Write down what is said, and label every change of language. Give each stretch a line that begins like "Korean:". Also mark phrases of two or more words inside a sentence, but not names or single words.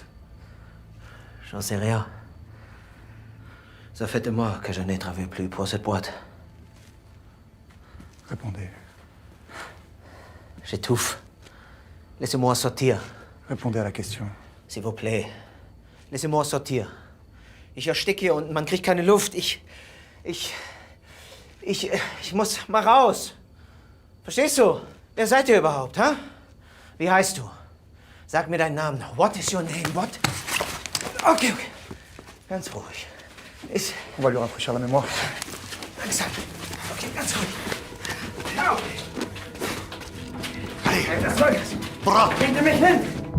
French: J'en sais rien. Ça fait des mois que je n'ai travaillé plus pour cette boîte. Répondez. J'étouffe. Laissez-moi sortir. Répondez à la question. S'il vous plaît. Laissez-moi sortir.
German: Ich ersticke und man kriegt keine Luft. Ich muss mal raus. Verstehst du? Wer seid ihr überhaupt, hä? Wie heißt du? Sag mir deinen Namen.
English: What is your name? What?
German: Okay. Ganz ruhig.
French: On va lui rafraîchir la mémoire.
German: Langsam. Okay, ganz ruhig. Allez, das soll das. Bringt ihr mich hin?